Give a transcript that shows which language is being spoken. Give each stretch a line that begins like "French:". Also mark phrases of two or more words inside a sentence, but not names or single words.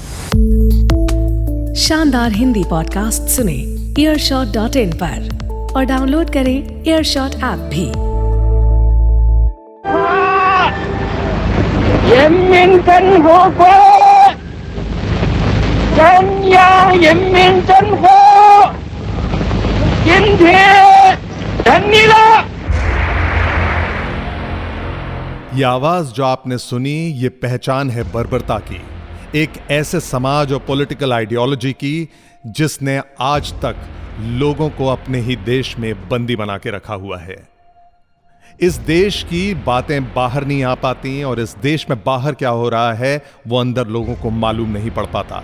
Hindi: शानदार हिंदी पॉडकास्ट सुने earshot.in पर और डाउनलोड करें earshot ऐप भी।
Chinese: 人民真活国，中央人民政府今天成立了。
Hindi: ये आवाज जो आपने सुनी, ये पहचान है बर्बरता की, एक ऐसे समाज और
English: political ideology
Hindi: की जिसने आज तक लोगों को अपने ही देश में बंदी बना के रखा हुआ है। इस देश की बातें बाहर नहीं आ पाती और इस देश में बाहर क्या हो रहा है वो अंदर लोगों को मालूम नहीं पड़ पाता।